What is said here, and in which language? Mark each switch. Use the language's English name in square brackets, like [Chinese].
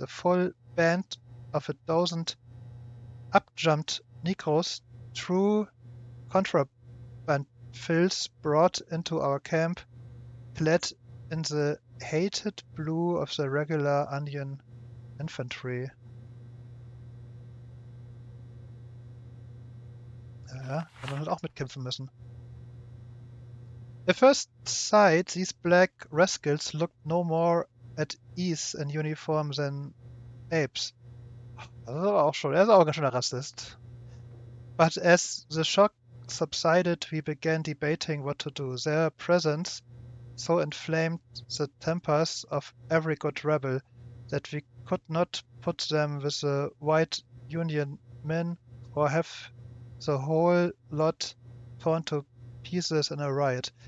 [English] A full band of 12 up-jumped Negroes through contraband fills brought into our camp, clad in the hated blue of the regular Onion infantry. [German] Ja, haben wir halt auch mitkämpfen müssen. [English] At first sight, these black rascals looked no more at ease in uniform than apes. [German] Das ist aber auch schon, er ist auch ein ganz schöner Rassist. [English] But as the shock subsided, we began debating what to do. Their presence so inflamed the tempers of every good rebel that we could not put them with the white Union men or have the whole lot torn to pieces in a riot.